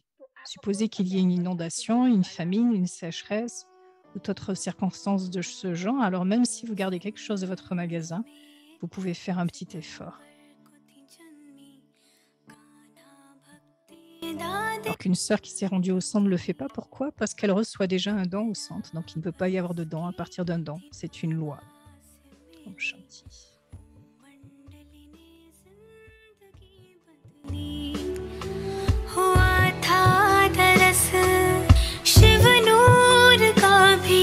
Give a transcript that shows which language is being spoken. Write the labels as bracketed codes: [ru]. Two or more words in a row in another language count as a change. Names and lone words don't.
[fr] Supposez qu'il y ait une inondation, une famine, une sécheresse ou autre circonstance de ce genre, alors même si vous gardez quelque chose de votre magasin, vous pouvez faire un petit effort. Alors qu'une sœur qui s'est rendue au centre ne le fait pas, pourquoi? Parce qu'elle reçoit déjà un don au centre, donc il ne peut pas y avoir de don à partir d'un don, c'est une loi. Om Shanti. [hi] हुआ था दरस शिव नूर का भी